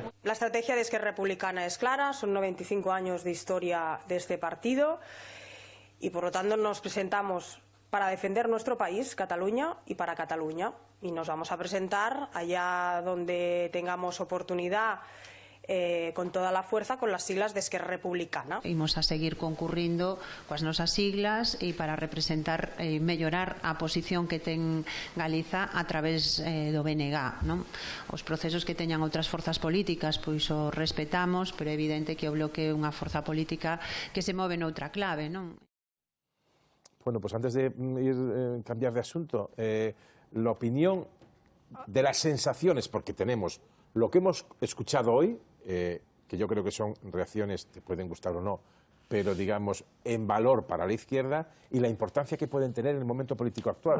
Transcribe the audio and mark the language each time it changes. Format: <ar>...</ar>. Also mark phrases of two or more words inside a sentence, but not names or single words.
<es>La estrategia de Esquerra Republicana es clara, son 95 años de historia de este partido y por lo tanto nos presentamos para defender nuestro país, Cataluña, y para Cataluña. Y nos vamos a presentar allá donde tengamos oportunidad con toda la fuerza con las siglas de Esquerra Republicana.</es> <gl>Imos a seguir concurrindo coas nosas siglas e para representar e mellorar a posición que ten Galiza a través do BNG, non? Os procesos que teñan outras forzas políticas pois o respetamos, pero é evidente que o Bloque é unha forza política que se move noutra clave, non?</gl> <es>Bueno, pues antes de cambiar de asunto, la opinión de las sensaciones, porque tenemos lo que hemos escuchado hoy, que yo creo que son reacciones, te pueden gustar o no, pero digamos en valor para la izquierda, y la importancia que pueden tener en el momento político actual.</es>